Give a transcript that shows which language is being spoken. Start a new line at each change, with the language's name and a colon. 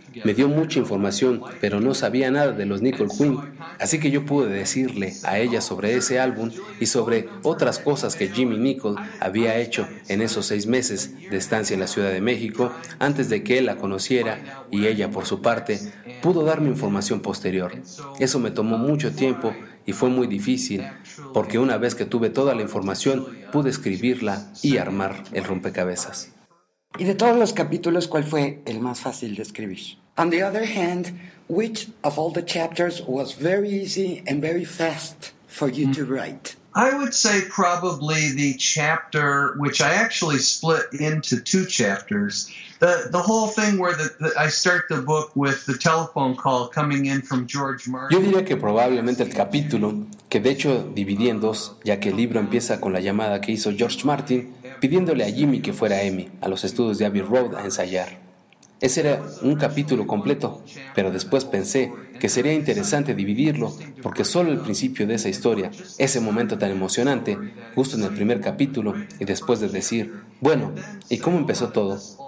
Spanish: Me dio mucha información, pero no sabía nada de los Nichols Twin, así que yo pude decirle a ella sobre ese álbum y sobre otras cosas que Jimmy Nichols había hecho en esos 6 meses de estancia en la Ciudad de México antes de que él la conociera, y ella, por su parte, pudo darme información posterior. Eso me tomó mucho tiempo y fue muy difícil, porque una vez que tuve toda la información, pude escribirla y armar el rompecabezas. Y de todos los capítulos, ¿cuál fue el más fácil de escribir?
English: On the other hand, which of all the chapters was very easy and very fast for you to write? I would say probably the chapter, which I actually split into two chapters, the whole thing where I start the book with the telephone call coming in from George Martin.
Spanish: Yo diría que probablemente el capítulo, que de hecho dividí en dos, ya que el libro empieza con la llamada que hizo George Martin, pidiéndole a Jimmy que fuera a Emmy, a los estudios de Abbey Road, a ensayar. Ese era un capítulo completo, pero después pensé que sería interesante dividirlo porque solo el principio de esa historia, ese momento tan emocionante, justo en el primer capítulo, y después de decir, bueno, ¿y cómo empezó todo?